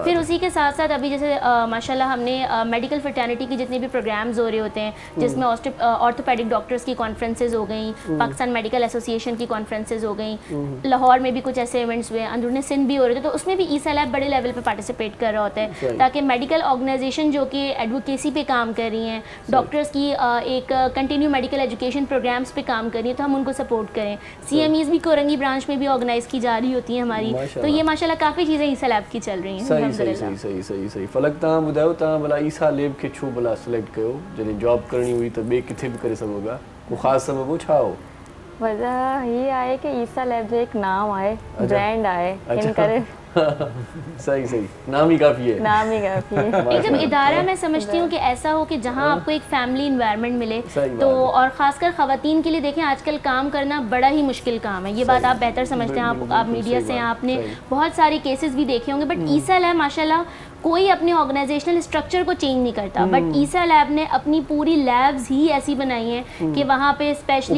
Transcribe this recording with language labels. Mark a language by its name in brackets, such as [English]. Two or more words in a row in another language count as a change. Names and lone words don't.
[Urdu] پھر اسی کے ساتھ ساتھ ابھی جیسے ماشاءاللہ ہم نے [English] medical fraternity [Urdu] کی جتنے بھی پروگرامز ہو رہے ہوتے ہیں، جس میں [English] orthopedic doctors [Urdu] کی کانفرنسز ہو گئی، پاکستان میڈیکل ایسوسی ایشن کی کانفرنسز ہو گئی، لاہور میں بھی کچھ ایسے ایونٹس ہوئے، اندرونی سندھ بھی ہو رہے تھے، تو اس میں بھی عیسیٰ لیب بڑے لیول پہ پارٹیسپیٹ کر رہا ہوتا ہے، تاکہ [English] medical organization [Urdu] جو کہ ایڈووکیسی پہ کام کر رہی ہیں، ڈاکٹرز کی ایک [English] continue medical education programs [Urdu] پہ کام کر رہی ہے، تو ہم ان کو سپورٹ کریں. CMEs بھی کورنگی برانچ میں بھی آرگنائز کی جا رہی ہوتی ہیں ہماری، تو یہ ماشاءاللہ کافی چیزیں عیسیٰ لیب کی چل رہی ہیں. [Sindhi] सही फलक तव्हां ॿुधायो, तव्हां भला ईसा लैब खे छो भला सिलेक्ट कयो, जॾहिं जॉब करणी हुई त ॿिए किथे बि करे सघो पिया, को ख़ासि सबबु छा हो? वजह ये आहे कि ईसा लैब जो एक नाम आहे, ब्रांड आहे, इन करे [Urdu] صحیح نام ہی کافی ہے, نام ہی کافی ہے. ایک جب ادارہ میں سمجھتی ہوں کہ ایسا ہو کہ جہاں آپ کو ایک [English] family environment [Urdu] ملے، تو اور خاص کر خواتین کے لیے دیکھیں آج کل کام کرنا بڑا ہی مشکل کام ہے، یہ بات آپ بہتر سمجھتے ہیں، آپ میڈیا سے ہیں، آپ نے بہت سارے کیسز بھی دیکھے ہوں گے، بٹ عیسیٰ لیب ماشاءاللہ کوئی اپنے [English] organizational structure [Urdu] کو چینج نہیں کرتا، بٹ عیسیٰ لیب نے اپنی پوری لیبز ہی ایسی بنائی ہیں کہ وہاں پہ اسپیشلی